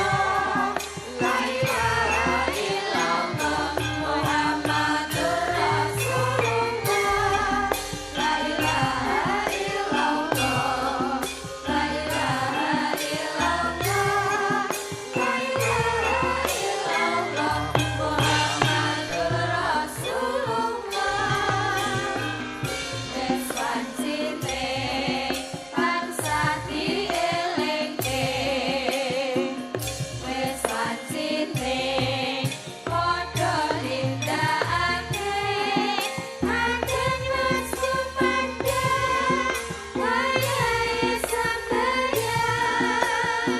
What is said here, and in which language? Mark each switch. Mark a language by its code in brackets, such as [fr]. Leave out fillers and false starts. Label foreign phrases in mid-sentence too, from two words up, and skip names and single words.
[ar] لا إله إلا الله محمد رسول الله. لا إله إلا الله. لا إله إلا الله. لا إله إلا الله محمد رسول الله. [jv] Wes wancine bangsa dielingke. Wes wancine padha nindakake. Agen wes kumandhang wayahe sampeyan.